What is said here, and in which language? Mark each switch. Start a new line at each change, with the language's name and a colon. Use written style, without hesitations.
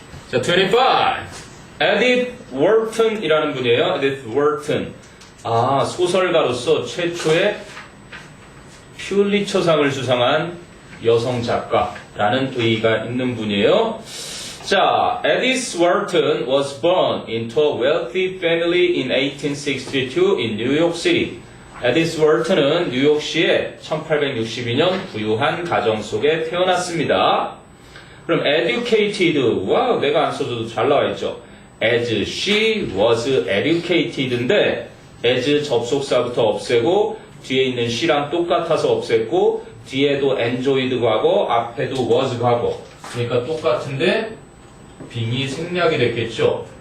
Korean: 자, 25. 에디트 월튼이라는 분이에요. 에디트 월튼. 아, 소설가로서 최초의 퓰리처상을 수상한 여성 작가라는 의의가 있는 분이에요.
English: 자, Edith Wharton was born into a wealthy family in 1862 in New York City.
Korean: Edith Wharton은 뉴욕시에 1862년 부유한 가정 속에 태어났습니다. 그럼 educated, 와, 내가 안 써줘도 잘 나와 있죠.
English: As she was educated
Korean: 인데 as 접속사부터 없애고 뒤에 있는 she랑 똑같아서 없앴고 뒤에도 enjoyed 과거 앞에도 was 과거 그러니까 똑같은데 빙이 생략이 됐겠죠.